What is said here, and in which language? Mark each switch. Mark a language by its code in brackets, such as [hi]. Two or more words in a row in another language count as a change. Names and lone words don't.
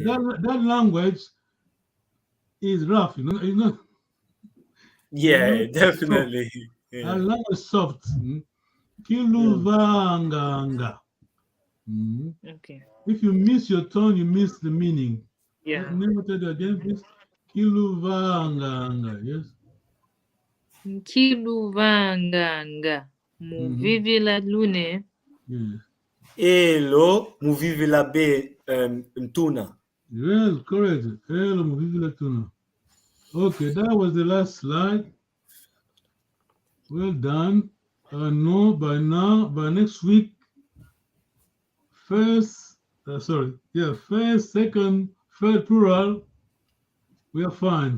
[en] That language is rough, you know? It's not. Yeah, definitely. Yeah. That language is soft. Kiluvanganga. Okay. If you miss your tone, you miss the meaning. Yeah. Never tell you again, please. Kiluvanganga, yes? [kg] Kiluvanganga muvivila lune. [en] Yes. [kg] Elo muvivila be mtuna. [en] Yes, correct. [kg] Elo muvivila tuna. [en] Okay, that was the last slide. Well done. No, by next week, first, second, third plural, we are fine.